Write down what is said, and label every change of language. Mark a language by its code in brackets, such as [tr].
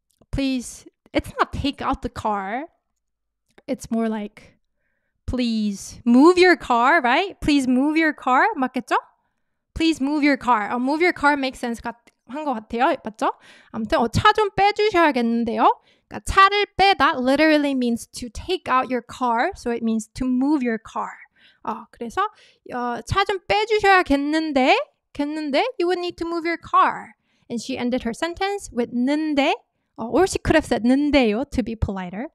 [en] Please, it's not take out the car. It's more like, please move your car, right? Please move your car. [ko] 맞겠죠? [en] Please move your car. Move your car makes sense [ko] 한 것 같아요. 맞죠? 아무튼 차 좀 빼주셔야겠는데요. 그러니까 차를 빼다 [en] literally means to take out your car. So it means to move your car. [ko] 그래서 차 좀 빼주셔야겠는데 [en] you would need to move your car. And she ended her sentence with 는데, or she could have said 는데요 to be politer.